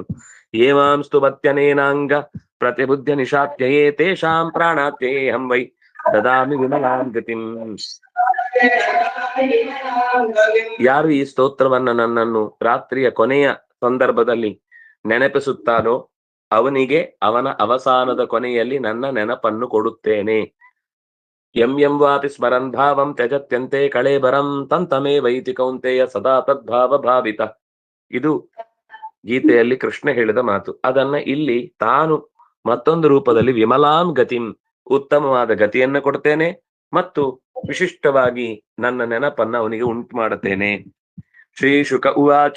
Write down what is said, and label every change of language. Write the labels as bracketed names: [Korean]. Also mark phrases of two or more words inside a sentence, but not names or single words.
[Sanskrit] ಏವಾಂಸ್ತು ಮತ್ಯನೇನಾಂಗ ಪ್ರತಿಬುದ್ಧ ನಿಶಾತ್ಯಯೇ ತೇಷಾಂ ಪ್ರಾಣಾತ್ಯಯೇ ಹಂ ವೈ ದದಾಮಿ ವಿಮಲಾಂ ಗತಿಂ. [Kannada] ಯಾರು ಈ ಸ್ತೋತ್ರವನ್ನ ನನ್ನನ್ನು ರಾತ್ರಿಯ ಕೊನೆಯ ಸಂದರ್ಭದಲ್ಲಿ ನೆನಪಿಸುತ್ತಾನೋ ಅವನಿಗೆ ಅವನ ಅವಸಾನದ ಕೊನೆಯಲ್ಲಿ ನನ್ನ ನೆನಪನ್ನು ಕೊಡುತ್ತೇನೆ. [Sanskrit] ಯಂ ವಾಪಿ ಸ್ಮರನ್ ಭಾವಂ ತ್ಯಜತ್ಯಂತೆ ಕಳೇಬರಂ ತಂತಮೇ ವೈತಿ ಕೌಂತೆಯ ಸದಾ ತದ್ಭಾವ ಭಾವಿತ. [Kannada] ಇದು ಗೀತೆಯಲ್ಲಿ ಕೃಷ್ಣ ಹೇಳಿದ ಮಾತು. ಅದನ್ನ ಇಲ್ಲಿ ತಾನು ಮತ್ತೊಂದು ರೂಪದಲ್ಲಿ [Sanskrit] ವಿಮಲಾಂ ಗತಿಂ, [Kannada] ಉತ್ತಮವಾದ ಗತಿಯನ್ನ ಕೊಡ್ತೇನೆ ಮತ್ತು ವಿಶಿಷ್ಟವಾಗಿ ನನ್ನ ನೆನಪನ್ನ ಅವನಿಗೆ ಉಂಟು ಮಾಡುತ್ತೇನೆ. [Sanskrit] ಶ್ರೀ ಶುಕ ಉವಾಚ.